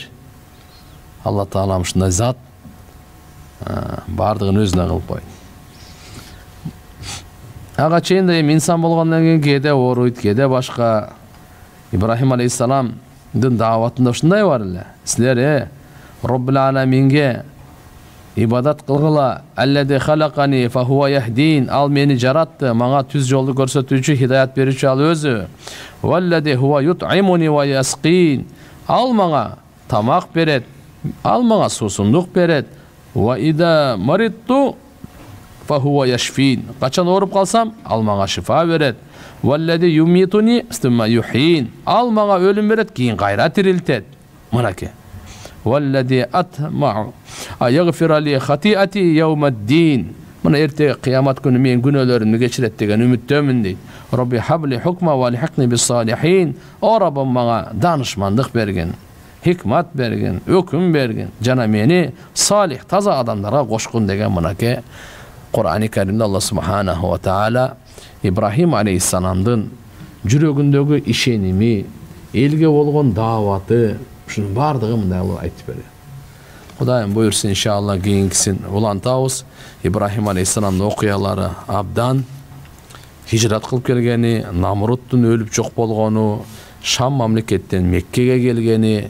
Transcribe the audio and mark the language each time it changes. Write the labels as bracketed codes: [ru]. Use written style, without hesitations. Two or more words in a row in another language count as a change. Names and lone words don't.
[ky] Алла Таала ушундай зат бардыгын өзүнө кылып койду. Ага чейин да инсан болгондон кийин кээде ооруйт, кээде башка. Ибрахим алейхиссаламдын дааватында ушундай бар эле. Силер [ar] رب العالمين [ky] ибадат кылгыла. [ar] الذي خلقني فهو يهدين. [ky] Ал мени жаратты, мага түз жолду көрсөтүүчү, хидаят берүүчү ал өзү. [ar] والذي هو يطعمني ويسقين. [ky] Ал мага тамак берет, ал мага суусундук берет. [ar] وإذا مرضت فهو يشفين. [ky] Качан ооруп калсам, ал мага шифа берет. [ar] والذي يميتني ثم يحيين. [ky] Ал мага өлүм берет, кийин кайра тирилтет. Мынаке. [ar] والذي أطمع أن يغفر لي خطيئتي يوم الدين. [ky] Мына эртеги кыямат күнү менин күнөөлөрүмдү кечирет деген үмүттөмүн дейт. [ar] رب هب لي حكما وألحقني بالصالحين. [ky] О Раббым мага данышмандык берген, хикмат берген, өкүм берген, жана мени салих, таза адамдарга кошкун деген мынаке Кур'ан-ы Каримде Аллах [ar] سبحانه وتعالى [ky] Ибрахим алейхиссаламдын жүрөгүндөгү ишеними, элге болгон дааваты, ушунун бардыгы мындай кылып айтып берет. Кудайым буйрса иншалла кийинкисин улантабыз. Ибрахим алейхиссаламдын окуялары абдан хижрат кылып келгени, Намруттун өлүп жок болгону, Шам мамлекеттен Меккеге келгени,